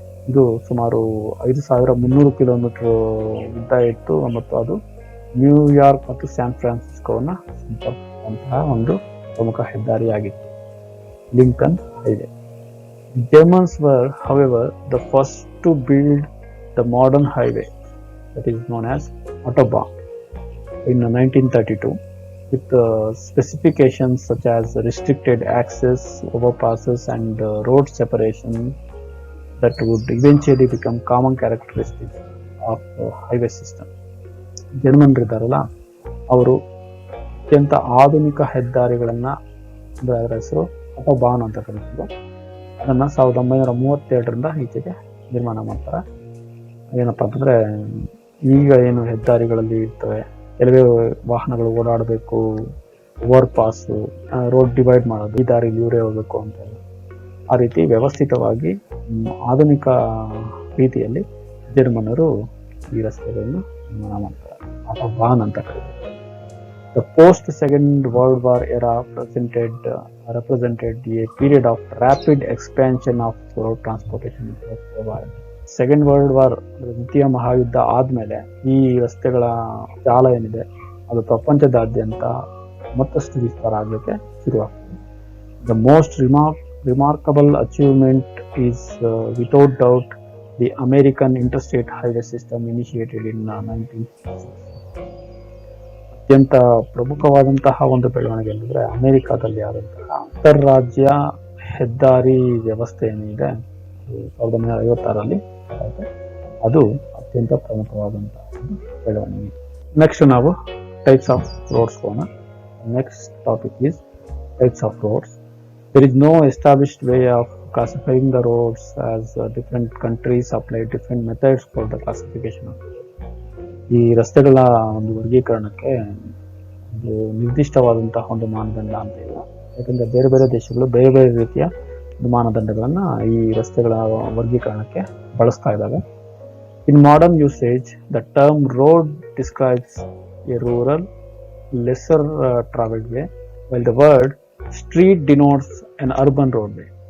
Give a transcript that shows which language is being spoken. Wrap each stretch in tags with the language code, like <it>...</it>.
<kn>ಇದು ಸುಮಾರು 5,300 ಕಿಲೋಮೀಟರ್ ಉದ್ದ ಇತ್ತು ಮತ್ತು ಅದು ನ್ಯೂಯಾರ್ಕ್ ಮತ್ತು ಸ್ಯಾನ್ ಫ್ರಾನ್ಸಿಸ್ಕೋವನ್ನ ಸಂಪರ್ಕಿಸುವಂತಹ ಒಂದು ಪ್ರಮುಖ ಹೆದ್ದಾರಿಯಾಗಿತ್ತು, Lincoln highway.</kn> <en>Germans were, however, the first to build the modern highway that is known as Autobahn in 1932 with specifications such as restricted access, overpasses and road separation that would eventually become common characteristics of highway system.</en> <kn>ಜರ್ಮನ್ರಿದ್ದಾರಲ್ಲ, ಅವರು ಅತ್ಯಂತ ಆಧುನಿಕ ಹೆದ್ದಾರಿಗಳನ್ನ, ಅಂದ್ರೆ ಅದರ ಹೆಸರು ಆಟೋಬಾನ್ ಅಂತ ಕರೀತಿದ್ರು, ಅದನ್ನ 1932ರಿಂದ ಈಚೆಗೆ ನಿರ್ಮಾಣ ಮಾಡ್ತಾರೆ. ಏನಪ್ಪಾ ಅಂತಂದ್ರೆ, ಈಗ ಏನು ಹೆದ್ದಾರಿಗಳಲ್ಲಿ ಇರ್ತವೆ, ಕೆಲವೇ ವಾಹನಗಳು ಓಡಾಡಬೇಕು, ಓವರ್ ಪಾಸ್, ರೋಡ್ ಡಿವೈಡ್ ಮಾಡೋದು, ಈ ದಾರಿಲಿ ಇವರೇ ಹೋಗ್ಬೇಕು ಅಂತ, ಆ ರೀತಿ ವ್ಯವಸ್ಥಿತವಾಗಿ ಆಧುನಿಕ ರೀತಿಯಲ್ಲಿ ಜರ್ಮನರು ಈ ರಸ್ತೆಗಳನ್ನು ನಿರ್ಮಾಣ ಮಾಡ್ತಾರೆ. ಆಟೋಬಾನ್ ಅಂತ ಕರೀತಾರೆ.</kn> <en>The post-Second World War era represented a period of rapid expansion of road transportation.</en> <kn>Second world war, ದ್ವಿತೀಯ ಮಹಾಯುದ್ಧ ಆದ್ಮೇಲೆ ಈ ರಸ್ತೆಗಳ ಜಾಲ ಏನಿದೆ ಅದು ಪ್ರಪಂಚದಾದ್ಯಂತ ಮತ್ತಷ್ಟು ವಿಸ್ತಾರ ಆಗಲಿಕ್ಕೆ ಶುರುವಾಗ್ತದೆ.</kn> <en>The most remarkable achievement is without doubt the American interstate highway system initiated in 1960.</en> <kn>ಅತ್ಯಂತ ಪ್ರಮುಖವಾದಂತಹ ಒಂದು ಬೆಳವಣಿಗೆ ಅಂದರೆ ಅಮೆರಿಕಾದಲ್ಲಿ ಆದಂತಹ ಅಂತರ್ರಾಜ್ಯ ಹೆದ್ದಾರಿ ವ್ಯವಸ್ಥೆ ಏನಿದೆ 1956ರಲ್ಲಿ ಅದು ಅತ್ಯಂತ ಪ್ರಮುಖವಾದಂತಹ ಬೆಳವಣಿಗೆ.</kn> <en>next</en> <kn>ನಾವು</kn> <en>types of roads</en> <kn>ಹೋಗೋಣ.</kn> <en>Next topic is types of roads. There is no established way of classifying the roads as different countries apply different methods for the classification of roads.</en> <kn>ಈ ರಸ್ತೆಗಳ ಒಂದು ವರ್ಗೀಕರಣಕ್ಕೆ ಒಂದು ನಿರ್ದಿಷ್ಟವಾದಂತಹ ಒಂದು ಮಾನದಂಡ ಅಂತ ಇಲ್ಲ, ಯಾಕಂದ್ರೆ ಬೇರೆ ಬೇರೆ ದೇಶಗಳು ಬೇರೆ ಬೇರೆ ರೀತಿಯ ಒಂದು ಮಾನದಂಡಗಳನ್ನ ಈ ರಸ್ತೆಗಳ ವರ್ಗೀಕರಣಕ್ಕೆ ಬಳಸ್ತಾ ಇದ್ದಾವೆ.</kn> <en>In modern usage the term road describes a rural lesser travelled way while the word street denotes an urban roadway.</en>